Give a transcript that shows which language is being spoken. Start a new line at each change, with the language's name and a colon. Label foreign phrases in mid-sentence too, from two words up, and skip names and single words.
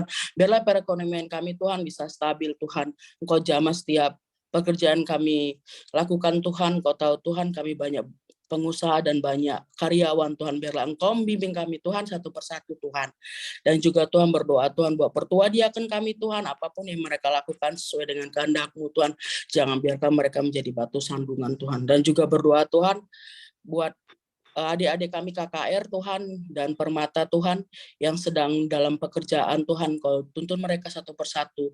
Indonesian: Biarlah perekonomian kami Tuhan bisa stabil Tuhan. Engkau jamah setiap pekerjaan kami lakukan Tuhan. Engkau tahu Tuhan kami banyak pengusaha dan banyak karyawan Tuhan. Biarlah Engkau membimbing kami Tuhan satu persatu Tuhan. Dan juga Tuhan berdoa Tuhan buat pertua diaken kami Tuhan. Apapun yang mereka lakukan sesuai dengan kehendak-Mu Tuhan. Jangan biarkan mereka menjadi batu sandungan Tuhan. Dan juga berdoa Tuhan buat adik-adik kami KKR Tuhan dan Permata Tuhan yang sedang dalam pekerjaan Tuhan, Kau tuntun mereka satu persatu.